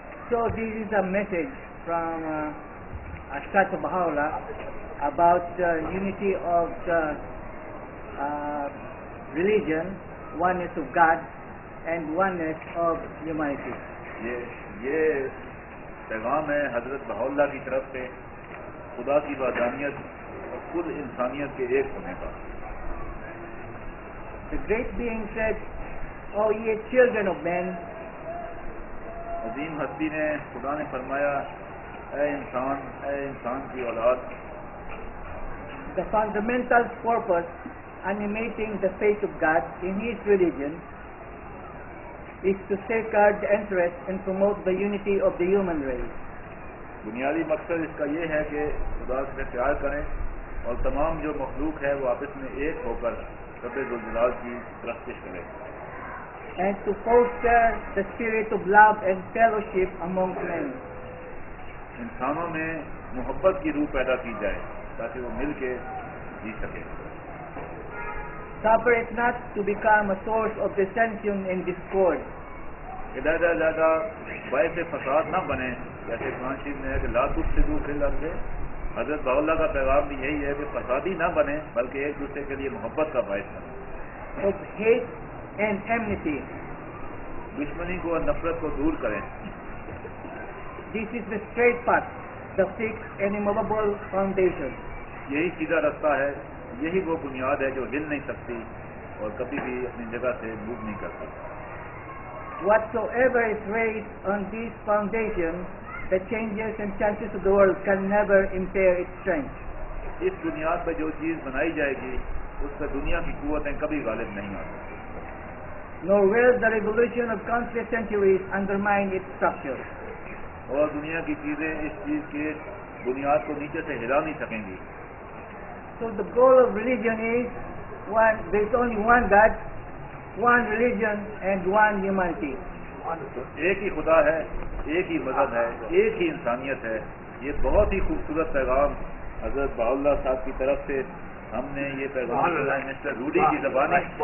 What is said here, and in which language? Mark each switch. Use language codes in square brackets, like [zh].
[en] So this is a message from Ashtat Baha'u'llah about the unity of the religion, oneness of God and oneness of humanity. [ur] یہ پیغام ہے حضرت بہاءاللہ کی طرف سے خدا کی وحدانیت اور کل انسانیت کے ایک ہونے کا. [en] The great being said, "O ye children of men," [ur] عظیم ہستی نے خدا نے فرمایا اے انسان کی اولاد. [en] the fundamental purpose animating the faith of God in His religion is to safeguard the interest and promote the unity of the human race. [ur] بنیادی مقصد اس کا یہ ہے کہ خدا سے پیار کریں اور تمام جو مخلوق ہے وہ آپس میں ایک ہو کر رب ذوالجلال کی پرستش کرے. [en] And to foster the spirit of love and fellowship among men. [ur] انسانوں میں محبت کی روح پیدا کی جائے تاکہ وہ مل کے جی سکے. [en] Separate not to become a source of dissension and discord. [ur] علیحدہ باعث فساد نہ بنے. جیسے قرآن شریف میں ہے کہ [ar] لا تفسدوا فی الارض. [ur] حضرت بہاء اللہ کا پیغام بھی یہی ہے کہ فسادی نہ بنے بلکہ ایک دوسرے کے لیے محبت کا باعث بنے. [en] Of hate and enmity. [ur] دشمنی کو اور نفرت کو دور کریں. [en] This is the straight path, the fixed and immovable foundation. [ur] یہی سیدھا رستہ ہے, یہی وہ بنیاد ہے جو ہل نہیں سکتی اور کبھی بھی اپنی جگہ سے موو نہیں کر سکتی. [en] Whatsoever is raised on this foundation, the changes and chances of the world can never impair its strength. [ur] اس بنیاد پہ جو چیز بنائی جائے گی اس پہ دنیا کی قوتیں کبھی غالب نہیں آ سکتی. [en] Nor will the revolution of countless centuries undermine its structure. [ur] اور دنیا کی چیزیں اس چیز کے بنیاد کو نیچے سے ہلا نہیں سکیں گی. [en] So the goal of religion is one. There is only one God, one religion, and one humanity. [ur] تو ایک ہی خدا ہے, ایک ہی مذہب ہے, ایک ہی انسانیت ہے. یہ بہت ہی خوبصورت پیغام حضرت بہاء اللہ صاحب کی طرف سے ہم نے یہ پیغام سنا ہے مسٹر روڈی کی زبان ہے.